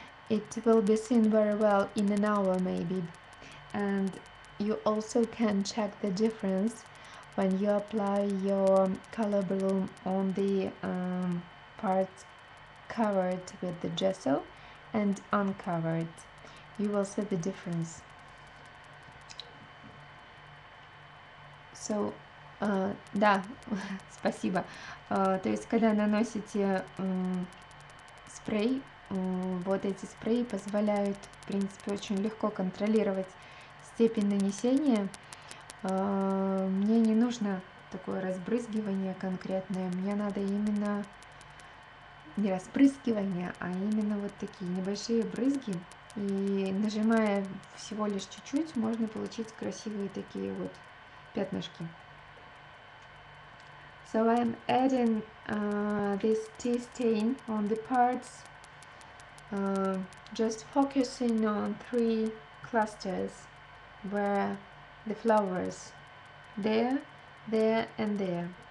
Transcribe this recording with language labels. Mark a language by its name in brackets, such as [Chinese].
[English] It will be seen very well in an hour maybe, and you also can check the difference when you apply your color bloom on the parts covered with the gesso and uncovered. You will see the difference. [Russian] So, да, спасибо. То есть, когда наносите спрей, вот эти спреи позволяют, в принципе, очень легко контролировать степень нанесения. Мне не нужно такое разбрызгивание конкретное, мне надо именно не распрыскивание, а именно вот такие небольшие брызги. И нажимая всего лишь чуть-чуть, можно получить красивые такие вот пятнышки. [English] So I'm adding this tea stain on the parts, just focusing on 3 clusters where the flowers, there, there and there.